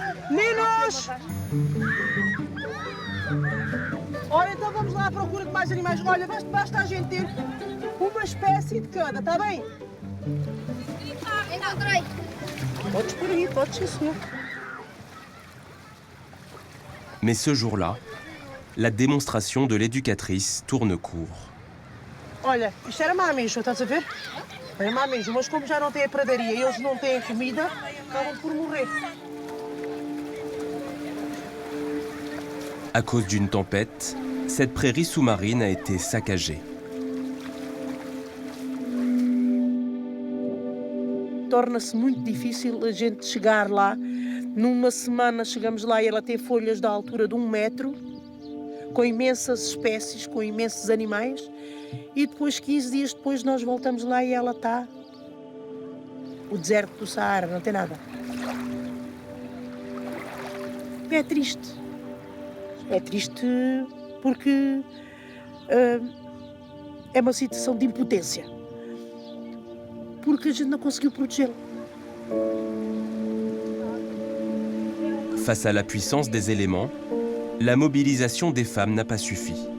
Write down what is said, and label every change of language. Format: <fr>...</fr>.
<pt>Meninos! Olha, então vamos lá à procura de mais animais. Olha, basta a gente ter uma espécie de cada, está bem? Encontrei. Podes por aí, podes sim, senhor.</pt> <fr>Mais ce jour-là, la démonstration de l'éducatrice tourne court.</fr> <pt>Olha, isto era mameijo, estás a ver? Era mameijo, mas como já não tem a pradaria e eles não têm comida, acabam por morrer.</pt> <fr>À cause d'une tempête, cette prairie sous-marine a été saccagée.</fr> <pt>Torna-se muito difícil a gente chegar lá. Numa semana chegamos lá e ela tem folhas da altura de 1 metro, com imensas espécies, com imensos animais. E depois, 15 dias depois, nós voltamos lá e ela está... O deserto do Saara, não tem nada. É triste. É triste porque é uma situação de impotência. Porque a gente não conseguiu protegê-la.</pt> <fr>Face à la puissance des éléments, la mobilisation des femmes n'a pas suffi.</fr>